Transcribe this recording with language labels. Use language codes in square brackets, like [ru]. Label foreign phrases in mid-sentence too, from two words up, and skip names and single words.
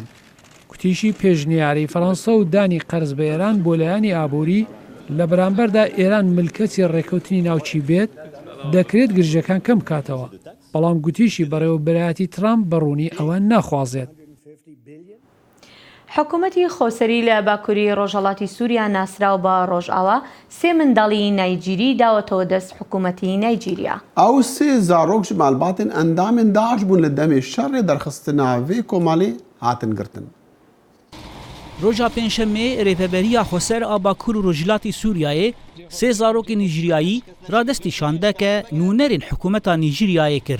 [ckb] کوتیشی پێشنیاری فەڕەنسا و دانی قەرز بە ئێران بۆ لایەنی ئابووری لە بەرامبەردا ئێران ملکەتی ڕێکەوتنی ناوچی بێت دەکرێت گرژەکان کەم کاتەوە، بەڵام گوتیشی بەڕێوەبەرایەتی ترامپ بەڕوونی ئەوە ناخوازێت. حکوومەتی خۆسەری لە باکووری ڕۆژهەڵاتی سووریا ناسراو بە ڕۆژئاوا 3 منداڵی نایجیری داوەتەوە دەست حکوومەتی نایجیریا. [ku] ئەو 3 zarok ji malbatên endamên Daeş bûn li demê şerê derxistina vê komalê hatin girtin. Roja pênşemê rêveberiya Xweser a Bakur û Rojhilatê Sûriyayê 3 zarokên Nîjeryayî radestî şandeke nûnerên hikûmeta Nîjeryayê kir.